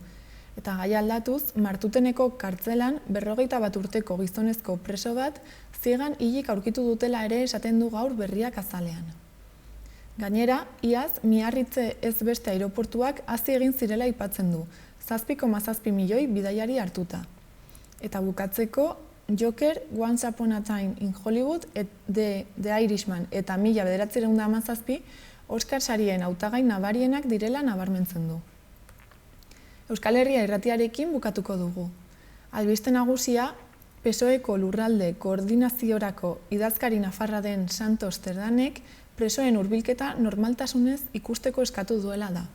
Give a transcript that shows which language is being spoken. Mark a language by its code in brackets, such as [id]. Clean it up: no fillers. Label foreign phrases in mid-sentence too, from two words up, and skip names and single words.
[eu] Eta gai aldatuz, Martuteneko kartzelan 41 urteko gizonezko preso bat ziegan hilik aurkitu dutela ere esaten du gaur berriak azalean. Gainera, iaz, Miarritze ez beste aireportuak hazi egin zirela aipatzen du, 7,7 milioi bidaiari hartuta. Eta bukatzeko, Joker, Once Upon a Time in Hollywood, The Irishman eta 1917 Oscar sarien hautagai nabarienak direla nabarmentzen du. Euskal Herria irratiarekin bukatuko dugu. Albiste nagusia, PSOEko lurralde koordinaziorako idazkari nafarra den Santos Zerdanek presoen hurbilketa normaltasunez ikusteko eskatu duela da.